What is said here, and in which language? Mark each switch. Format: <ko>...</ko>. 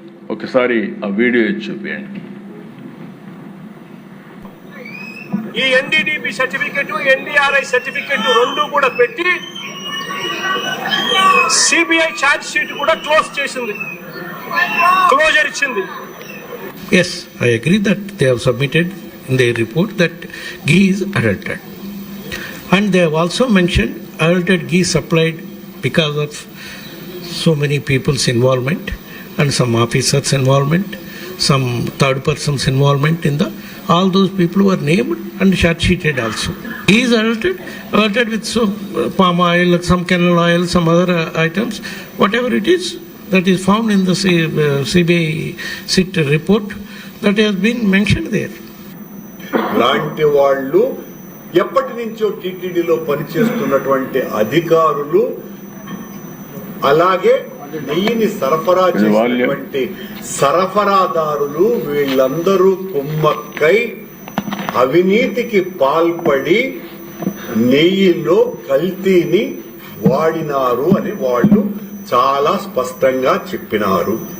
<te>ఒకసారి ఆ వీడియో చూపించండి. ఈ ఎన్డీడీబీ సర్టిఫికెట్, ఎన్డీఆర్ఐ సర్టిఫికెట్ రెండు కూడా పెట్టి సిబిఐ ఛార్జ్ షీట్ కూడా క్లోజర్ ఇచ్చింది.</te> <en>Yes, I agree that they have submitted in their report that ghee is adulterated. And they have also mentioned adulterated ghee supplied because of so many people's involvement and some officers' involvement, some third persons' involvement in the, all those people were named and charge sheeted also. Ghee is adulterated with palm oil, some canola oil, some other items, whatever it is, that is found in the CBI SIT report that has been mentioned there.</en> <te>లాంటి వాళ్ళు ఎప్పటి నుంచో టీటీడీలో పనిచేస్తున్నటువంటి అధికారులు, అలాగే నెయ్యిని సరఫరా చేసినటువంటి సరఫరాదారులు, వీళ్ళందరూ కుమ్మక్కై అవినీతికి పాల్పడి నెయ్యిలో కల్తీని వాడినారు అని వాళ్ళు చాలా స్పష్టంగా చెప్పినారు.</te>